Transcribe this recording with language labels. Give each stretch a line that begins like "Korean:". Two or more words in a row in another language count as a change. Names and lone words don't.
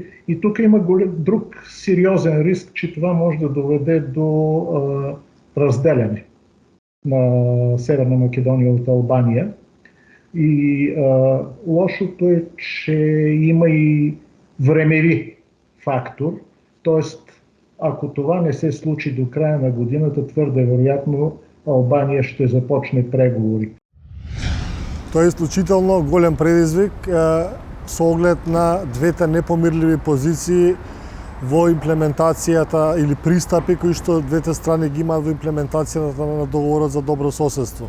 Bulgarian: И тук има друг сериозен риск, че това може да доведе до разделяне на Северна Македония от Албания. И лошото е, че има и времеви фактор, т.е. ако това не се случи до края на годината, твърде вероятно Албания ще започне преговори.
Macedonian: Тоа е исклучително голем предизвик со оглед на двете непомирливи позиции во имплементацијата или пристапи кои што двете страни ги имаат во имплементацијата на договорот за добрососедство.